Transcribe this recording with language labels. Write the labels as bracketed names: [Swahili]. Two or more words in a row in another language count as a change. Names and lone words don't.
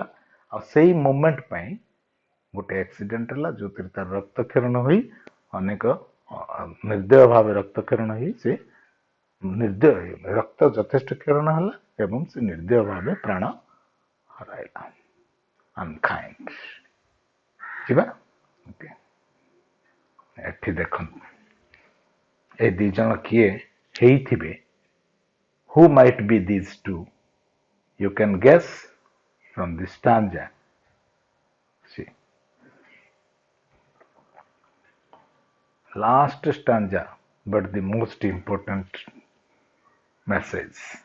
[Odia] ଆଉ ସେଇ ମୋମେଣ୍ଟ ପାଇଁ ଗୋଟେ ଆକ୍ସିଡେଣ୍ଟ ହେଲା ଯୋଉଥିରେ ତାର ରକ୍ତକ୍ଷରଣ ହୋଇ ଅନେକ ନିର୍ଦ୍ଦୟ ଭାବେ ରକ୍ତକ୍ଷରଣ ହୋଇ ସେ ରକ୍ତ ଯଥେଷ୍ଟ କ୍ଷରଣ ହେଲା ଏବଂ ସେ ନିର୍ଦ୍ଦୟ ଭାବେ ପ୍ରାଣ ହରାଇଲା. ଅନକାଇଣ୍ଡ. ଯିବା ଏଠି ଦେଖନ୍ତୁ ଏ ଦି ଜଣ କିଏ ହେଇଥିବେ? [English] Who might be these two? You can guess from the stanza. See, last stanza, but the most important message.